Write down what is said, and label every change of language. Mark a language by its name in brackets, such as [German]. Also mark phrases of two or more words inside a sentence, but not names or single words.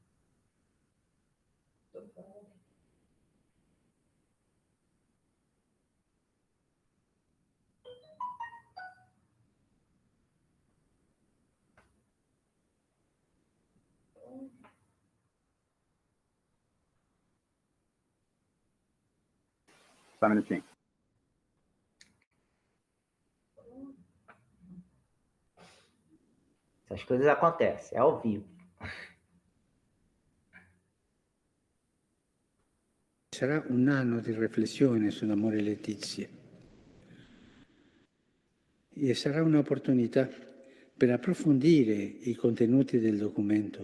[Portuguese] Só um minutinho. Essas coisas acontecem, é ao vivo. [Italian] Sarà un anno di riflessione sull'amore Letizia e sarà un'opportunità per approfondire i contenuti del documento.